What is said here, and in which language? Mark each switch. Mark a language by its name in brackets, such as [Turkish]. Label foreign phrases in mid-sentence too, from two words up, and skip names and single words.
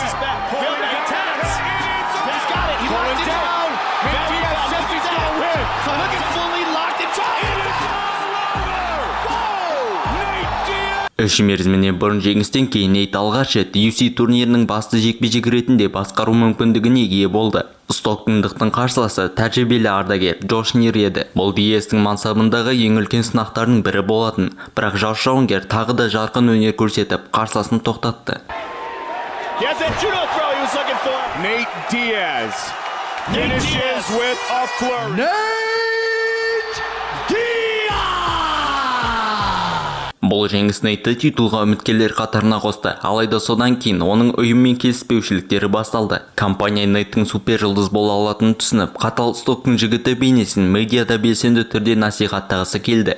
[Kazakh] Үш мерзіміне бұрын жеңістен кейін Нейт алғаш рет UFC турнирінің басты жекпе-жек ретінде басқару мүмкіндігіне ие болды. Стоктондықтың қарсыласы тәжірибелі ардагер Джош Нир еді. Бұл Диастың мансабындағы ең үлкен сынақтардың бірі болатын, бірақ жас жауынгер тағы да жарқын өнер көрсетіп, қарсыласын тоқтатты. [English] He has that judo throw he was looking for. Nate Diaz finishes with a flurry. [Kazakh] Бұл жеңіс Нейтті титулға үміткерлер қатарына қосты, алайда содан кейін оның ұйыммен келіспеушіліктері басталды. Компания Нейттің супер жұлдыз бола алатынын түсініп, қатал Стоктың жігіті бейнесін медиада белсенді түрде насихаттағысы келді.